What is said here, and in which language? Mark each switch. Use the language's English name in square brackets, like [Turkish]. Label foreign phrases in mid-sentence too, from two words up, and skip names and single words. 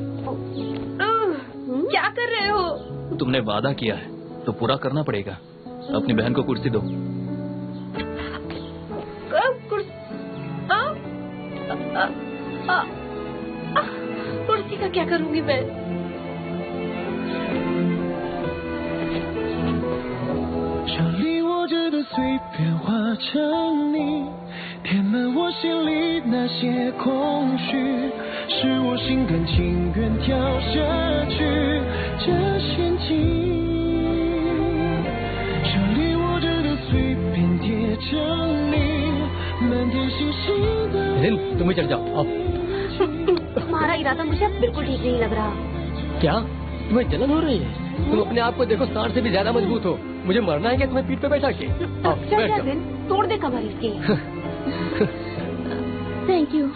[Hindi] क्या कर रहे हो? तुमने वादा किया है तो पूरा करना पड़ेगा। अपनी बहन को कुर्सी दो। कुर्सी का क्या करूंगी मैं? [Chinese] 填满我心里那些空虚，是我心甘情愿跳下去这陷阱。手里握着的碎片贴着你，满天星星的。 [Hindi] तुम भी चढ़ जाओ, आओ। तुम्हारा इरादा मुझे अब बिल्कुल ठीक नहीं लग रहा। क्या तुम्हें जलन हो रही है? तुम अपने आप को देखो, सांड से भी ज्यादा मजबूत हो। मुझे मरना है क्या तुम्हें पीठ पे बैठा के? आओ, बैठ जाओ। तोड़ दे कमर इसकी। [English] thank you.